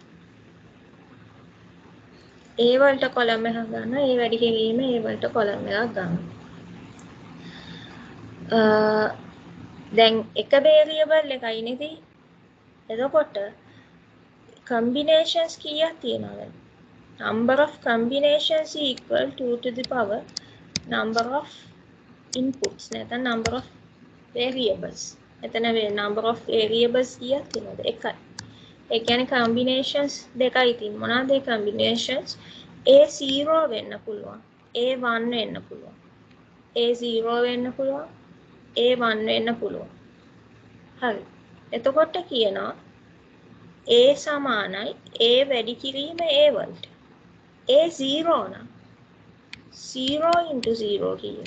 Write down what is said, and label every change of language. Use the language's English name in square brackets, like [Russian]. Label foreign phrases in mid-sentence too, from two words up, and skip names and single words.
[Sinhala] A වලට කොලම් එකක් ගන්නවා. A වැඩි කිරීම A වලට කොලම් එකක් ගන්නවා. දැන් එක වේරියබල් එකයි නේද? එතකොට combinations කීයක් තියෙනවද? [English] Number of combinations equal 2 to the power number of inputs නැත්නම් number of variables. [Sinhala] එතන [English] number of variables [Sinhala] කීයක් තියෙනවද? එකයි. ඒ කියන්නේ combinations දෙකයි තියෙන්නේ. මොනවාද ඒ combinations? A0 වෙන්න පුළුවන්. A1 වෙන්න පුළුවන්. A0 වෙන්න පුළුවන්. A1 වෙන්න පුළුවන්. හරි. එතකොට කියනවා A සමානයි A වැඩි කිරීම A වලට. A0 නම් 0 into 0 කීයද?